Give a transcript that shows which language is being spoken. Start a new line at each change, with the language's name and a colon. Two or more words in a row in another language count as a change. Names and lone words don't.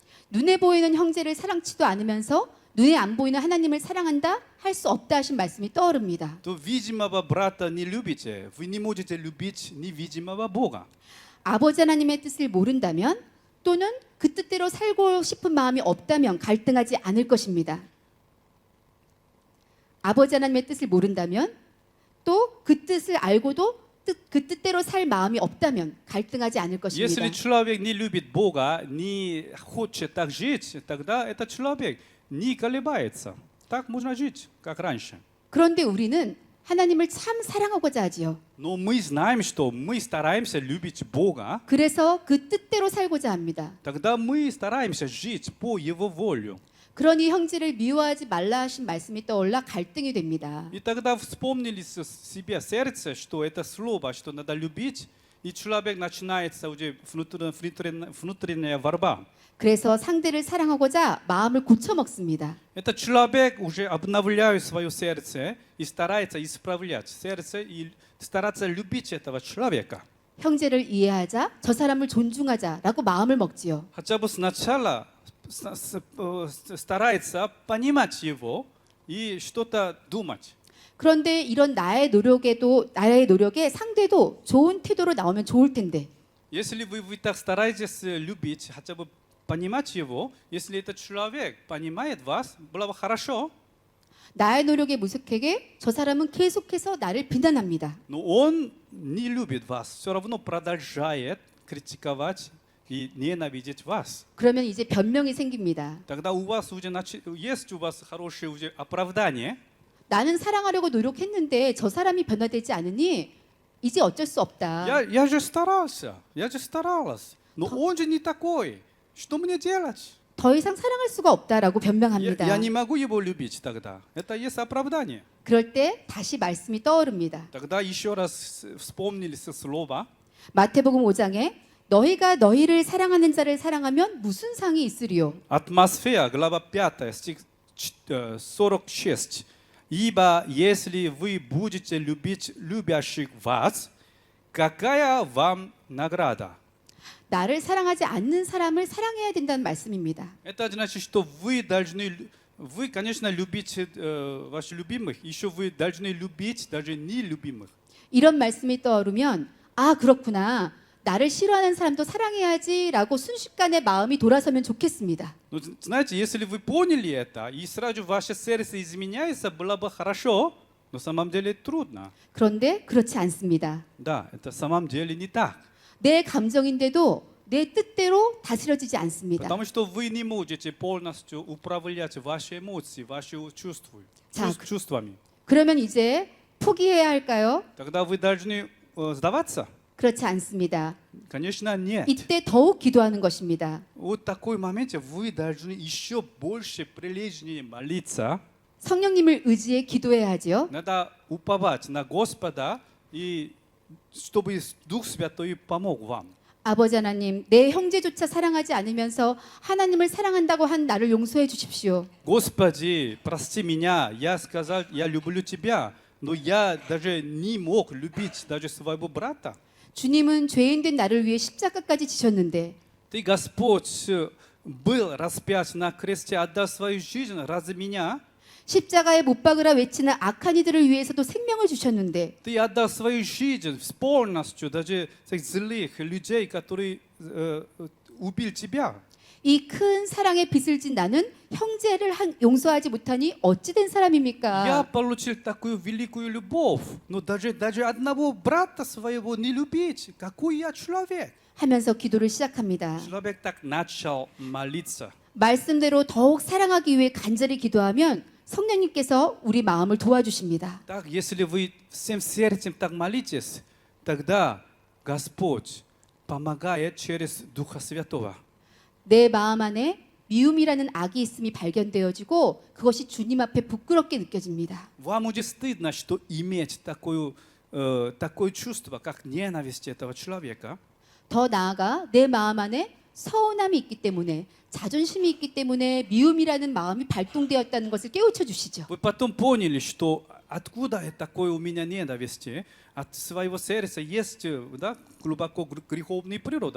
Korean: 눈에 보이는 형제를 사랑치도 않으면서 눈에 안 보이는 하나님을 사랑한다 할 수 없다 하신 말씀이 떠오릅니다.
Russian: То видимого брата не любите, вы не можете любить невидимого Бога.
Korean: 아버지 하나님의 뜻을 모른다면 또는 그 뜻대로 살고 싶은 마음이 없다면 갈등하지 않을 것입니다. 아버지 하나님의 뜻을 모른다면 또 그 뜻을 알고도 그 뜻대로 살 마음이 없다면 갈등하지 않을 것입니다.
Russian: Если человек не любит Бога, не хочет так жить, тогда этот человек не колебается. Так можно жить, как раньше.
Korean: 그런데 우리는 하나님을 참 사랑하고자 하지요.
Russian: Но мы знаем, что мы стараемся любить Бога,
Korean: 그래서 그 뜻대로 살고자 합니다.
Russian: тогда мы стараемся жить по Его волю.
Korean: 그러니 형제를 미워하지 말라 하신 말씀이 떠올라 갈등이 됩니다.
Russian: И тогда вспомнили себе сердце, что это слово, что надо любить, и человек начинается уже внутренняя борьба.
Korean: 그래서 상대를 사랑하고자 마음을 고쳐 먹습니다.
Russian: Этот человек уже обновляет свое сердце и старается исправлять сердце и стараться любить этого человека.
Korean: 형제를 이해하자, 저 사람을 존중하자라고 마음을 먹지요.
Russian: Хотя бы сначала старается понимать его и что-то думать.
Korean: 그런데 이런 나의 노력에 상대도 좋은 태도로 나오면 좋을 텐데
Russian: Если вы так стараетесь любить, хотя бы понимать его, если этот человек понимает вас, было бы хорошо.
Korean: 나의 노력에 무색하게 저 사람은 계속해서 나를 비난합니다.
Russian: Но он не любит вас, все равно продолжает критиковать и ненавидеть вас.
Korean: 그러면 이제 변명이 생깁니다.
Russian: Тогда у вас уже есть у вас хорошее уже оправдание.
Korean: 나는 사랑하려고 노력했는데 저 사람이 변화되지 않으니 이제 어쩔 수 없다.
Russian: Я же старался, я же старалась, но он же не такой. Что мне делать?
Korean: 더 이상 사랑할 수가 없다라고 변명합니다.
Russian: Я не могу его любить тогда. Это есть оправдание.
Korean: 그럴 때 다시 말씀이 떠오릅니다.
Russian: Тогда еще раз вспомнили слово.
Korean: 마태복음 5장에 너희가 너희를 사랑하는 자를 사랑하면 무슨 상이 있으리요?
Russian: Атмосфера, глава 5, стих 46. Ибо если вы будете любить любящих вас, какая вам награда?
Korean: 나를 사랑하지 않는 사람을 사랑해야 된다는 말씀입니다.
Russian: Это значит, что вы должны, вы, конечно, любите ваших любимых, еще вы должны любить даже нелюбимых.
Korean: 이런 말씀이 떠오르면 아 그렇구나. 나를 싫어하는 사람도 사랑해야지라고 순식간에 마음이 돌아서면 좋겠습니다.
Russian: Но знаете, если вы поняли это, и сразу ваше сердце изменяется, было бы хорошо, но на самом деле трудно.
Korean: 그런데 그렇지 않습니다.
Russian: Да, это на самом деле не так.
Korean: 내 감정인데도 내 뜻대로 다스려지지 않습니다.
Russian: Потому что вы не можете полностью управлять ваши эмоции, ваши чувства, Так. чувствами.
Korean: 그러면 이제 포기해야 할까요?
Russian: Тогда вы должны сдаваться?
Korean: 그렇지 않습니다.
Russian: Конечно, нет.
Korean: 이때 더욱 기도하는 것입니다.
Russian: Вот в такой моменте вы должны еще больше прилежнее молиться.
Korean: 성령님을 의지해 기도해야 하죠.
Russian: Надо уповать на Господа, и чтобы Дух Святой помог вам.
Korean: 아버지 하나님, 내 형제조차 사랑하지 않으면서 하나님을 사랑한다고 한 나를 용서해 주십시오.
Russian: Господи, прости меня, я сказал, я люблю Тебя, но я даже не мог любить даже своего брата.
Korean: 주님은 죄인된 나를 위해 십자가까지 지셨는데
Russian: Ты, Господь, был распят на кресте, отдал свою жизнь ради меня.
Korean: 십자가에 못 박으라 외치는 악한 이들을 위해서도 생명을 주셨는데
Russian: Ты отдал свою жизнь полностью, даже этих злых людей, которые убили Тебя.
Korean: 이 큰 사랑의 빚을 진 나는 형제를 용서하지 못하니 어찌 된
Russian: Я
Korean: 사람입니까?
Russian: получил такую великую любовь, но даже одного брата своего не любить. Какой я человек?
Korean: 하면서 기도를 시작합니다.
Russian: Человек так начал молиться.
Korean: 말씀대로 더욱 사랑하기 위해 간절히 기도하면 성령님께서 우리 마음을 도와주십니다.
Russian: Так, если вы всем сердцем так молитесь, тогда Господь помогает через Духа Святого.
Korean: 내 마음 안에 미움이라는 악이 있음이 발견되어지고 그것이 주님 앞에 부끄럽게 느껴집니다.
Russian: Вам уже стыдно, что иметь такое чувство, как ненависть этого человека.
Korean: 더 나아가 내 마음 안에 서운함이 있기 때문에 자존심이 있기 때문에 미움이라는 마음이 발동되었다는 것을 깨우쳐 주시죠.
Russian: Вы потом поняли, что откуда такое у меня ненависти? От своего сердца есть, да, глубоко греховная природа.